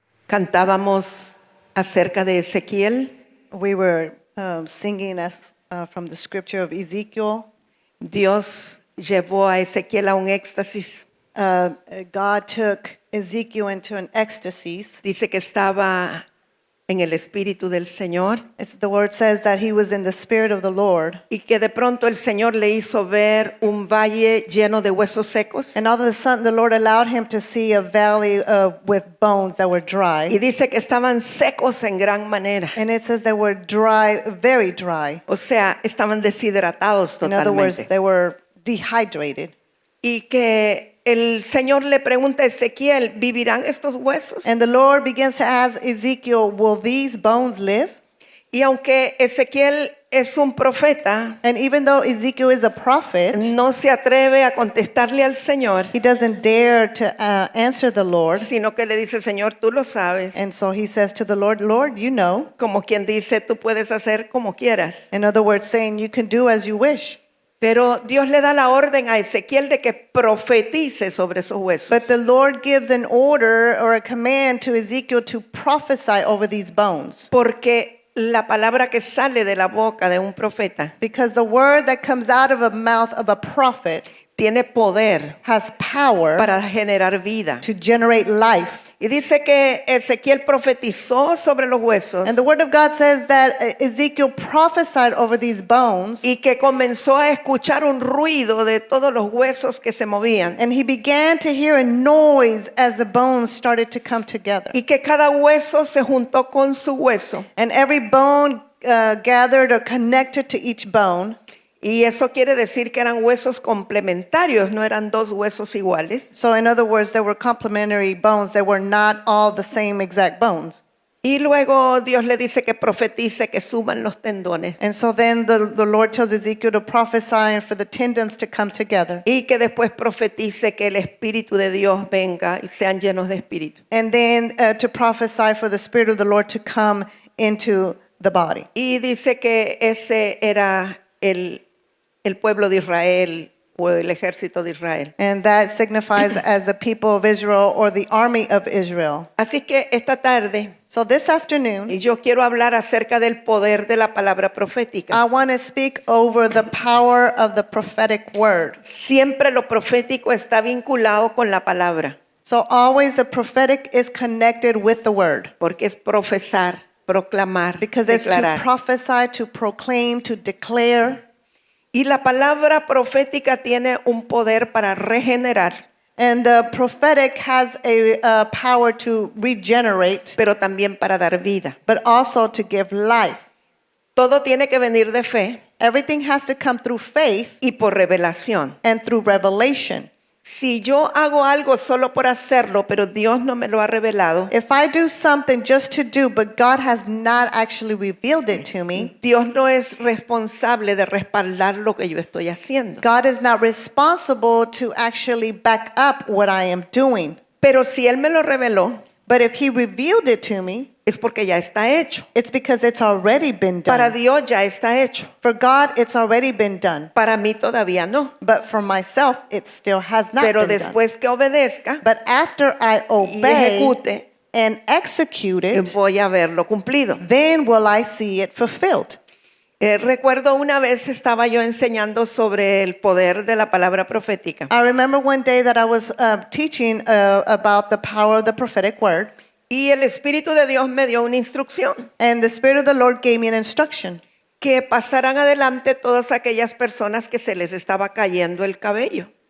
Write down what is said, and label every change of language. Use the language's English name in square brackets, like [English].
[Spanish] Cantábamos acerca de Ezequiel. [English] We were singing from the scripture of Ezekiel. [Spanish] Dios llevó a Ezequiel a un éxtasis. [English] God took Ezekiel into an ecstasy. [Spanish] Dice que estaba en el Espíritu del Señor [English] The word says that he was in the Spirit of the Lord. [Spanish] y que de pronto el Señor le hizo ver un valle lleno de huesos secos. [English] And all of a sudden the Lord allowed him to see a valley with bones that were dry. [Spanish] Y dice que estaban secos en gran manera. [English] And it says they were dry, very dry. [Spanish] O sea, estaban deshidratados [English] In other words, [Spanish] totalmente. [English] they were dehydrated. [Spanish] Y que el Señor le pregunta a Ezequiel, ¿vivirán estos huesos? [English] And the Lord begins to ask Ezekiel, will these bones live? [Spanish] Y aunque Ezequiel es un profeta, [English] And even though Ezekiel is a prophet, [Spanish] no se atreve a contestarle al Señor, [English] he doesn't dare to answer the Lord. [Spanish] sino que le dice, Señor, tú lo sabes. [English] And so he says to the Lord, Lord, you know. [Spanish] Como quien dice, tú puedes hacer como quieras. [English] In other words, saying you can do as you wish. [Spanish] Pero Dios le da la orden a Ezequiel de que profetice sobre esos huesos. [English] But the Lord gives an order or a command to Ezekiel to prophesy over these bones. [Spanish] Porque la palabra que sale de la boca de un profeta [English] Because the word that comes out of a mouth of a prophet [Spanish] tiene poder [English] has power [Spanish] para generar vida. [English] to generate life. [Spanish] Y dice que Ezequiel profetizó sobre los huesos [English] And the word of God says that Ezekiel prophesied over these bones, [Spanish] y que comenzó a escuchar un ruido de todos los huesos que se movían. [English] and he began to hear a noise as the bones started to come together. [Spanish] Y que cada hueso se juntó con su hueso. [English] And every bone gathered or connected to each bone. [Spanish] Y eso quiere decir que eran huesos complementarios, no eran dos huesos iguales. [English] So in other words, there were complementary bones. They were not all the same exact bones. [Spanish] Y luego Dios le dice que profetice que suban los tendones. [English] And so then the Lord tells Ezekiel to prophesy and for the tendons to come together. [Spanish] Y que después profetice que el Espíritu de Dios venga y sean llenos de Espíritu. [English] And then to prophesy for the Spirit of the Lord to come into the body. [Spanish] Y dice que ese era el pueblo de Israel o el ejército de Israel. [English] And that signifies as the people of Israel or the army of Israel. [Spanish] Así que esta tarde [English] So this afternoon, [Spanish] yo quiero hablar acerca del poder de la palabra profética. [English] I want to speak over the power of the prophetic word. [Spanish] Siempre lo profético está vinculado con la palabra, [English] So always the prophetic is connected with the word. [Spanish] porque es profesar, proclamar, [English] Because it's to [Spanish] declarar. [English] prophesy, to proclaim, to declare. [Spanish] Y la palabra profética tiene un poder para regenerar, [English] And the prophetic has a power to regenerate, [Spanish] pero también para dar vida. [English] but also to give life. [Spanish] Todo tiene que venir de fe [English] Everything has to come through faith [Spanish] y por revelación. [English] and through revelation. [Spanish] Si yo hago algo solo por hacerlo, pero Dios no me lo ha revelado, [English] If I do something just to do, but God has not actually revealed it to me, [Spanish] Dios no es responsable de respaldar lo que yo estoy haciendo. [English] God is not responsible to actually back up what I am doing. [Spanish] Pero si Él me lo reveló, [English] But if he revealed it to me, [Spanish] es porque ya está hecho. [English] it's because it's already been [Spanish] Para [English] done. [Spanish] Dios ya está hecho. [English] For God, it's already been done. [Spanish] Para mí todavía no. [English] But for myself, it still has not [Spanish] Pero [English] been done. [Spanish] después que obedezca [English] But after I [Spanish] y [English] obey [Spanish] ejecute, [English] and execute it, [Spanish] voy a verlo cumplido. [English] then will I see it fulfilled. [Spanish] Recuerdo una vez estaba yo enseñando sobre el poder de la palabra profética. [English] I remember one day that I was teaching about the power of the prophetic word, [Spanish] Y el Espíritu de Dios me dio una instrucción. [English] and the Spirit of the Lord gave me an instruction [Spanish] Que pasaran adelante todas aquellas personas que se les estaba cayendo el cabello.